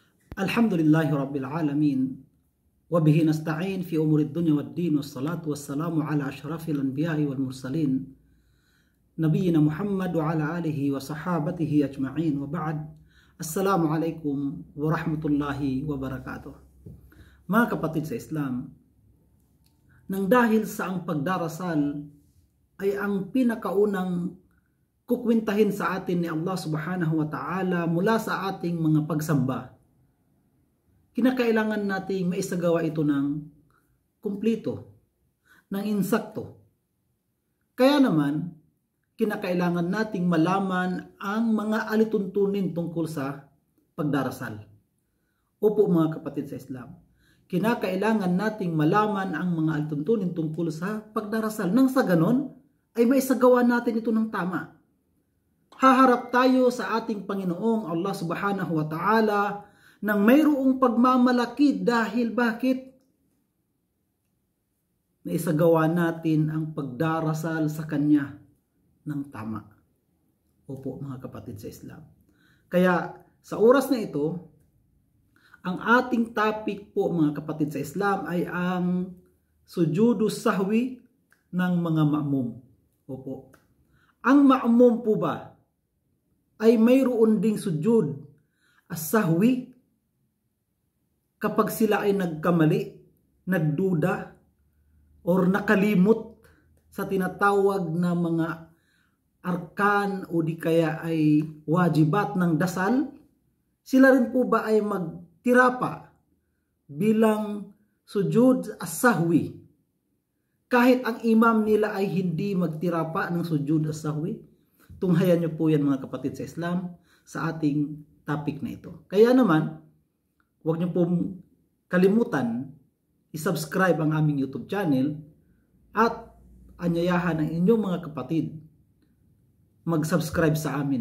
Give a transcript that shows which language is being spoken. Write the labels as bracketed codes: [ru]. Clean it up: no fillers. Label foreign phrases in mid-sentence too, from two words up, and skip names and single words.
[ar] الحمد لله رب العالمين. وبه نستعين في أمور الدنيا والدين. والصلاة والسلام على أشرف الأنبياء والمرسلين. نبينا محمد وعلى آله وصحابته أجمعين. وبعد. السلام عليكم ورحمة الله وبركاته. [tl] Mga kapatid sa Islam, nang dahil sa ang pagdarasal ay ang pinakaunang kukwintahin sa atin ni Allah [ar] سبحانه وتعالى [tl] mula sa ating mga pagsamba, kinakailangan nating maisagawa ito ng kumplito, ng insakto. Kaya naman, kinakailangan nating malaman ang mga alituntunin tungkol sa pagdarasal. Opo mga kapatid sa Islam, kinakailangan nating malaman ang mga alituntunin tungkol sa pagdarasal. Nang sa ganon, ay maisagawa natin ito ng tama. Haharap tayo sa ating Panginoong Allah [ar] سبحانه وتعالى [tl] nang mayroong pagmamalaki dahil bakit? Naisagawa natin ang pagdarasal sa Kanya ng tama. Opo mga kapatid sa Islam. Kaya sa oras na ito, ang ating topic po mga kapatid sa Islam ay ang [ar] سجود السهو [tl] ng mga ma'mum. Opo. Ang ma'mum po ba ay mayroon ding [ar] سجود السهو [tl] kapag sila ay nagkamali, nagduda, or nakalimot sa tinatawag na mga arkan o di kaya ay wajibat ng dasal, sila rin po ba ay magtirapa bilang [ar] سجود السهو [tl] kahit ang imam nila ay hindi magtirapa ng [ar] سجود السهو? [tl] Tunghayan niyo po yan mga kapatid sa Islam sa ating topic na ito. Kaya naman, huwag niyo pong kalimutan i-subscribe ang aming YouTube channel at anyayahan ang inyong mga kapatid mag-subscribe sa amin.